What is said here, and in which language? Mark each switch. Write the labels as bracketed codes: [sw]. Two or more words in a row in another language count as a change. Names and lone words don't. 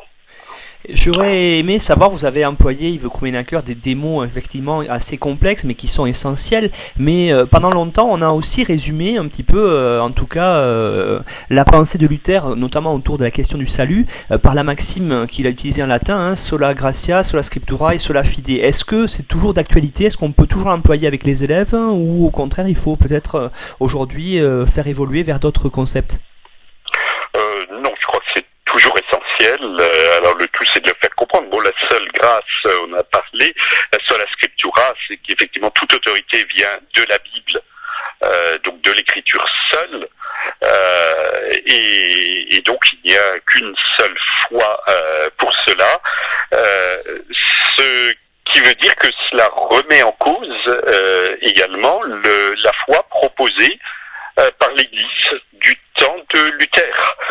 [fr] J'aurais aimé savoir, vous avez employé, Yves Krummenacher, des mots effectivement assez complexes mais qui sont essentiels, mais pendant longtemps on a aussi résumé un petit peu, en tout cas, la pensée de Luther, notamment autour de la question du salut, par la maxime qu'il a utilisée en latin, hein, [la] sola gratia, sola scriptura et sola fide. [fr] Est-ce que c'est toujours d'actualité? Est-ce qu'on peut toujours l'employer avec les élèves, hein, ou au contraire il faut peut-être aujourd'hui faire évoluer vers d'autres concepts? Non, je crois que c'est toujours essentiel. Alors le tout c'est de le faire comprendre. Bon, la seule grâce, on a parlé, la [la] sola scriptura, [fr] c'est qu'effectivement toute autorité vient de la Bible, donc de l'écriture seule, et donc il n'y a qu'une seule foi pour cela, ce qui veut dire que cela remet en cause également la foi proposée par l'Église du temps de Luther.